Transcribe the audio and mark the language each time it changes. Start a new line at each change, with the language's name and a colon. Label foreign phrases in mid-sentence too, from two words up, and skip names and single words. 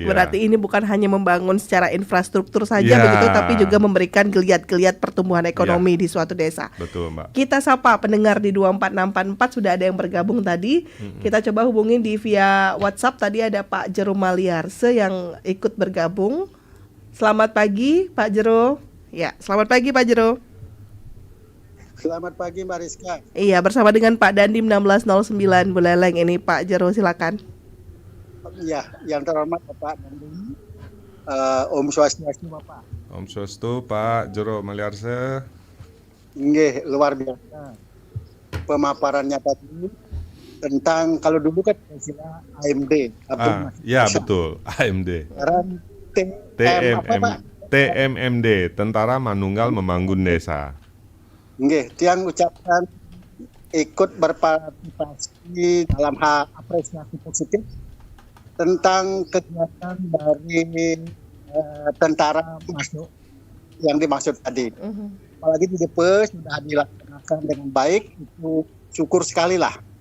Indonesian: Berarti ini bukan hanya membangun secara infrastruktur saja begitu, tapi juga memberikan geliat-geliat pertumbuhan ekonomi di suatu desa. Betul, Mbak. Kita sapa pendengar di 24644, sudah ada yang bergabung tadi. Kita coba hubungin via WhatsApp. Tadi ada Pak Jero Maliarse yang ikut bergabung. Selamat pagi, Pak Jero. Ya, selamat pagi Pak Jero. Selamat pagi Mbak Rizka. Iya, bersama dengan Pak Dandim 1609 Buleleng. Ini Pak Jero, silakan. Iya, yang terhormat Bapak Dandim.
Balinese: Om Swastiastu Bapak. Om Swastiastu Pak Jero Maliarse.
Indonesian: Nggih, luar biasa pemaparannya tadi tentang, kalau dulu kan istilah AMD. Ya betul, AMD. Sekarang TMMD, Tentara Manunggal Membangun Desa. Nggih, tiang ucapkan ikut berpartisipasi dalam hal apresiasi positif tentang kegiatan dari tentara masuk yang dimaksud tadi. Apalagi di DPH sudah dilaksanakan dengan baik, itu syukur sekali lah.